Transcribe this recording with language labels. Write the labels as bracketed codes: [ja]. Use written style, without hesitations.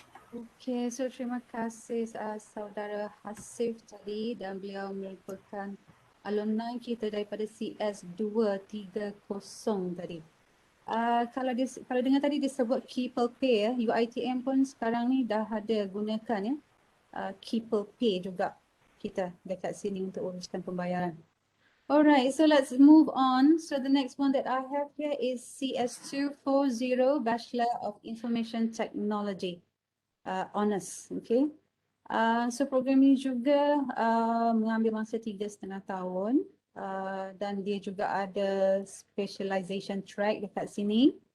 [ms] Okay, so terima kasih saudara Hasif tadi, dan beliau merupakan alumni kita daripada CS 230 tadi. Kalau dengar tadi disebut Keeple Pay ya, UiTM pun sekarang ni dah ada gunakan ya, Keeple Pay juga kita dekat sini untuk uruskan pembayaran. [en] Alright, so let's move on. So the next one that I have here is CS 240 Bachelor of Information Technology. Honors, okay. [ms] So program ini juga mengambil masa 3,5 tahun dan dia juga ada specialization track dekat sini.